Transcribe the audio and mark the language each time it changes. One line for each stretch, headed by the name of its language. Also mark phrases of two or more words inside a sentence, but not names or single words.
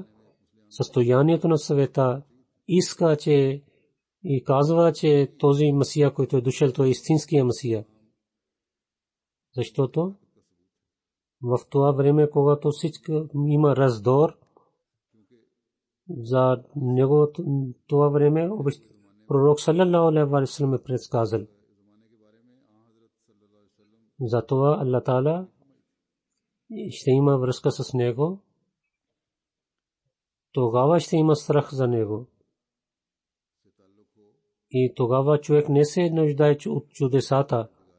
Bulgarian: Състоянието на света иска, че и казва, че този Масия, който е дошъл, той е истинския Масия. Защото в това време, когато всичко има раздор, за него това време пророк
Arabic: صلى الله عليه وسلم
Bulgarian: е предсказал. Затова Аллах Таала ще има връзка с него. Тогава ще има страх за него. И тогава човек не се нуждае от чудесата.